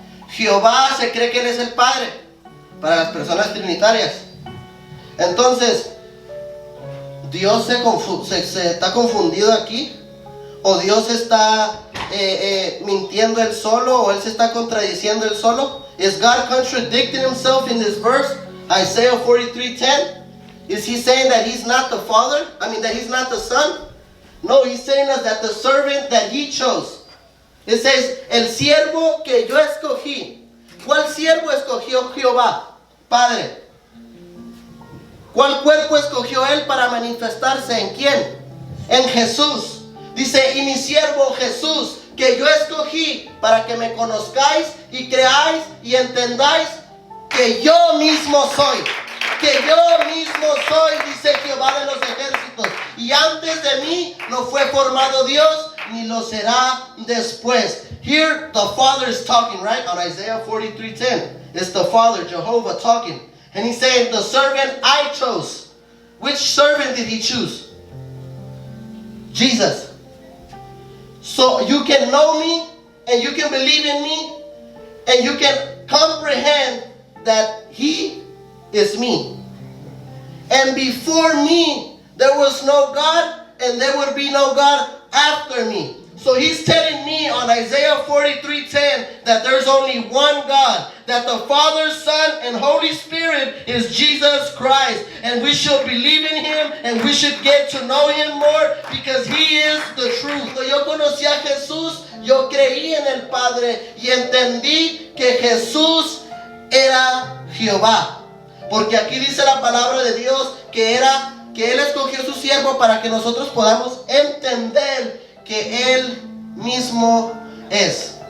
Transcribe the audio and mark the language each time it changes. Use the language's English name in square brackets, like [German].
[Spanish] Jehová se cree que Él es el Padre para las personas trinitarias. Entonces, ¿Dios se está confundido aquí? ¿O Dios está mintiendo Él solo? ¿O Él se está contradiciendo Él solo? [English] ¿Is God contradicting Himself in this verse? Isaiah 43:10? Is He saying that He's not the Father? I mean, that He's not the Son? No, He's saying us that the servant that He chose. It says, [Spanish] el siervo que yo escogí. ¿Cuál siervo escogió Jehová? Padre. ¿Cuál cuerpo escogió Él para manifestarse? ¿En quién? En Jesús. Dice, y mi siervo Jesús, que yo escogí para que me conozcáis y creáis y entendáis que yo mismo soy. Que yo mismo soy, dice Jehová de los ejércitos. Y antes de mí no fue formado Dios, ni lo será después. [English] Here the Father is talking, right? On Isaiah 43:10. It's the Father, Jehovah, talking. And he's saying, the servant I chose. Which servant did He choose? Jesus. So you can know me, and you can believe in me, and you can comprehend that He is me. And before me, there was no God, and there would be no God after me. So He's telling me on Isaiah 43:10 that there's only one God, that the Father, Son, and Holy Spirit is Jesus Christ. And we should believe in Him, and we should get to know Him more, because He is the truth. [Spanish] Cuando yo conocí a Jesús, yo creí en el Padre y entendí que Jesús era Jehová. Porque aquí dice la palabra de Dios que Él escogió su siervo para que nosotros podamos entender que Él mismo es.